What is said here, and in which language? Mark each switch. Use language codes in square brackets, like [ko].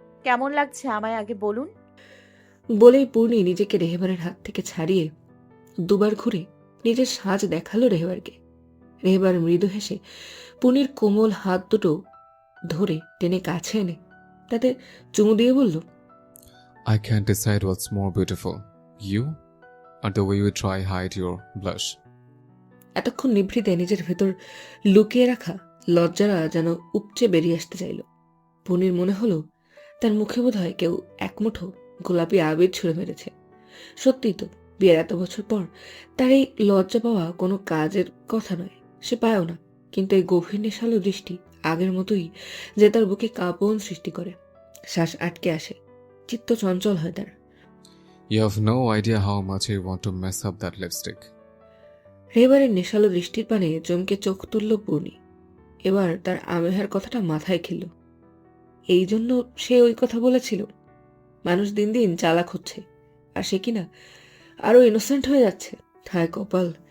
[bn] কেমন লাগছে আমায় আগে বলুন। বলেই পূর্ণি নিজেকে রেহেবারের হাত থেকে ছাড়িয়ে দুবার ঘুরে নিজের সাজ দেখালো রেহেবারকে। রেহেবার মৃদু হেসে পূর্ণির কোমল হাত দুটো ধরে টেনে কাছে এনে তাতে চুমু দিয়ে বলল, [en] I can't decide what's more beautiful, you or the way you try hide your blush. [bn] এতক্ষণ নিভৃতে নিজের ভেতর লুকিয়ে রাখা লজ্জারা যেন উপচে বেরিয়ে আসতে চাইল। পূর্ণির মনে হলো তার মুখে বোধহয় কেউ একমুঠো গোলাপি আবির ছুঁড়ে মেরেছে। সত্যিই তো, বিয়ের এত বছর পর তার এই লজ্জা পাওয়া কোনো কাজের কথা নয়, সে পায়ও না। কিন্তু এই গভীর নেশালো দৃষ্টি আগের মতোই যে তার বুকে কাঁপন সৃষ্টি করে। শ্বাস আটকে আসে, চিত্ত চঞ্চল হয় তার। [en] You have no idea how much I want to mess up that lipstick. [bn] রেবারের নেশালো দৃষ্টির পানে চমকে চোখ তুলল পূর্ণি। এবার তার আমেহার কথাটা মাথায় খেল। এই জন্য সে ওই কথা বলেছিল। মানুষ দিন দিন চালাক হচ্ছে, আর সে কিনা আরো ইনোসেন্ট হয়ে যাচ্ছে। হায় কপাল!